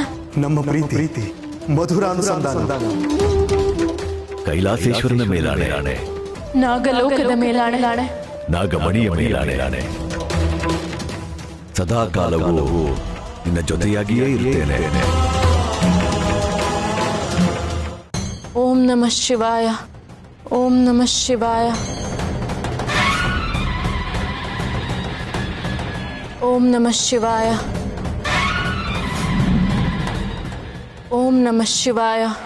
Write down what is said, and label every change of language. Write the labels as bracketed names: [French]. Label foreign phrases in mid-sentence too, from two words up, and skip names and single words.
[Kannada] ನಮ್ಮ ಪ್ರೀತಿ ಮಧುರಾನುಸಂಧಾನ ಕೈಲಾಸೇಶ್ವರನ ಮೇಲಾಣೆ ನಾಗಲೋಕದ ಮೇಲಾಣೆ ನಾಗಮಣಿಯ ಮೇಲಾಣೆ ಸದಾ ಕಾಲವೂ ನಿನ್ನ ಜೊತೆಯಾಗಿಯೇ ಇರ್ತೇನೆ. [Sanskrit] ಓಂ ನಮಃ ಶಿವಾಯ. ಓಂ ನಮಃ ಶಿವಾಯ. ಓಂ ನಮಃ ಶಿವಾಯ. ಓಂ ನಮಃ ಶಿವಾಯ.